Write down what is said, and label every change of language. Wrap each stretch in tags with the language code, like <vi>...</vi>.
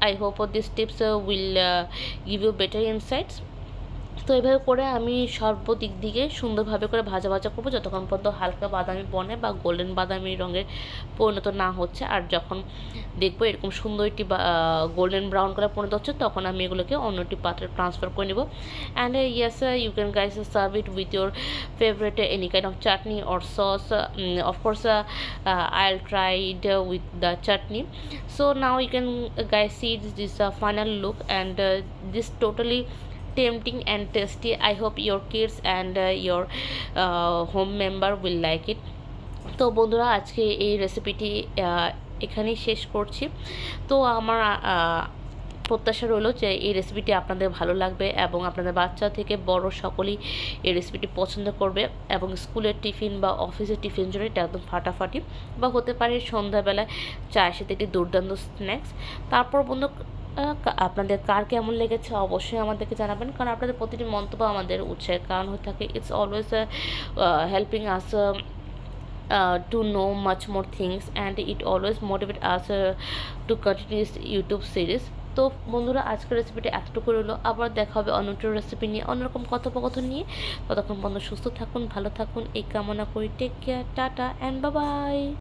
<en>I hope these tips will give you better insights.</en> <bn>তো এভাবে করে আমি সর্বদিক দিকে সুন্দরভাবে করে ভাজা ভাজা করবো যতক্ষণ পর্যন্ত হালকা বাদামি বনে বা গোল্ডেন বাদামি রঙের পরিণত না হচ্ছে। আর যখন দেখবো এরকম সুন্দর একটি গোল্ডেন ব্রাউন কালার পরিণত হচ্ছে, তখন আমি এগুলোকে অন্য একটি পাত্রে ট্রান্সফার করে নেব।</bn> <en>And yes, you can guys serve it with your favourite any kind of chutney or sauce. Of course I'll try it with the chutney. So now you can guys see this final look, and this totally tempting and tasty. I hope your kids and your home member will like it.</en> <bn>তো বন্ধুরা, আজকে এই রেসিপিটি এখানেই শেষ করছি। তো আমার প্রত্যাশা রইল যে এই রেসিপিটি আপনাদের ভালো লাগবে, এবং আপনাদের বাচ্চা থেকে বড় সকলেই এই রেসিপিটি পছন্দ করবে, এবং স্কুলের টিফিন বা অফিসের টিফিন জন্য এটা একদম ফাটাফাটি, বা হতে পারে সন্ধ্যাবেলায় চায়ের সাথে একটি দুর্দান্ত স্ন্যাক্স। তারপর বন্ধু, আপনাদের কার কেমন লেগেছে অবশ্যই আমাদেরকে জানাবেন, কারণ আপনাদের প্রতিটি মন্তব্য আমাদের উৎসাহের কারণ হয়ে থাকে।</bn> <en>It's always helping us to know much more things, and it always motivate us to continue this YouTube series.</en> <bn>তো বন্ধুরা, আজকের রেসিপিটা এতটুকু রইলো। আবার দেখা হবে অন্য একটা রেসিপি নিয়ে, অন্যরকম কথোপকথন নিয়ে। ততক্ষণ বন্ধু সুস্থ থাকুন, ভালো থাকুন এই কামনা করি।</bn> <en>Take care, tata and bye bye.</en>